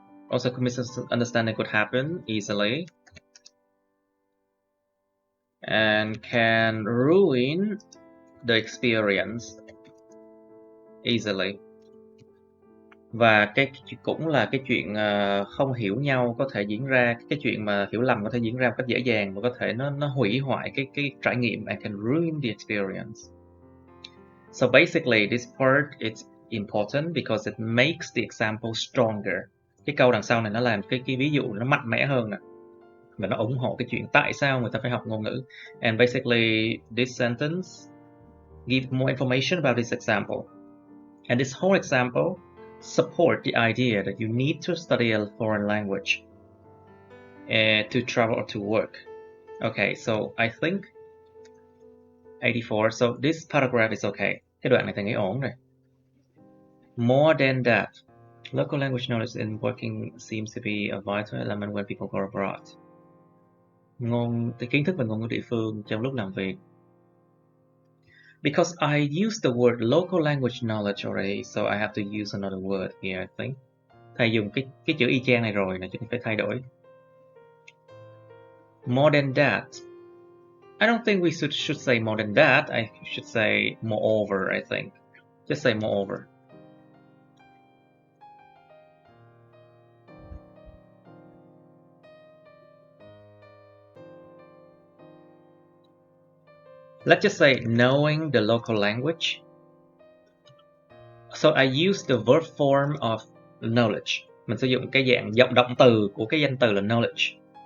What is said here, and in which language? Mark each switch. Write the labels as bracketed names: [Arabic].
[English] Also, misunderstanding could happen easily and can ruin the experience easily. [Vietnamese] Và cái cũng là cái chuyện không hiểu nhau có thể diễn ra, cái chuyện mà hiểu lầm có thể diễn ra một cách dễ dàng và có thể nó hủy hoại cái trải nghiệm, [English] and can ruin the experience. So basically this part is important because it makes the example stronger. [Vietnamese] Cái câu đằng sau này nó làm cái ví dụ nó mạnh mẽ hơn nè, và nó ủng hộ cái chuyện tại sao người ta phải học ngôn ngữ. [English] And basically this sentence gives more information about this example. And this whole example support the idea that you need to study a foreign language to travel or to work. Okay, so I think 84. So this paragraph is okay. [Vietnamese] Cái đoạn này thầy nghĩ ổn rồi. [English] More than that, local language knowledge in working seems to be a vital element when people go abroad. [Vietnamese] Kiến thức về ngôn ngữ địa phương trong lúc làm việc. [English] Because I used the word local language knowledge already, so I have to use another word here, I think. [Vietnamese] Thầy dùng cái chữ y chang này rồi, chứ không phải thay đổi. [English] More than that. I don't think we should say more than that. I should say moreover, I think. Just say moreover. Let's just say knowing the local language. So I use the verb form of knowledge. [Vietnamese] Mình sử dụng cái dạng động từ của cái danh từ là knowledge.